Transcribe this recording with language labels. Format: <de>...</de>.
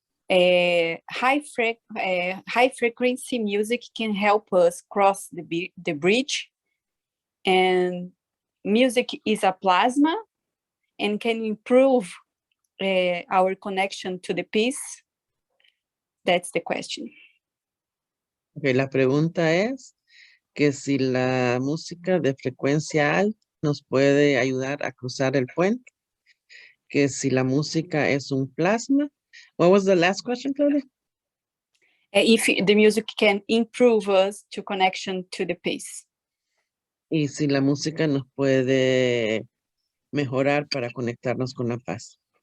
<en>High frequency music can help us cross the bridge, and music is a plasma and can improve our connection to the peace. That's the question.</en> <es>Okay, la pregunta es que si la música de frecuencia alta nos puede ayudar a cruzar el puente, que si la música es un plasma.</es> <en>What was the last question, Claudia? If the music can improve us to connection to the peace.</en> <es>Y si la música nos puede mejorar para conectarnos con la paz.</es>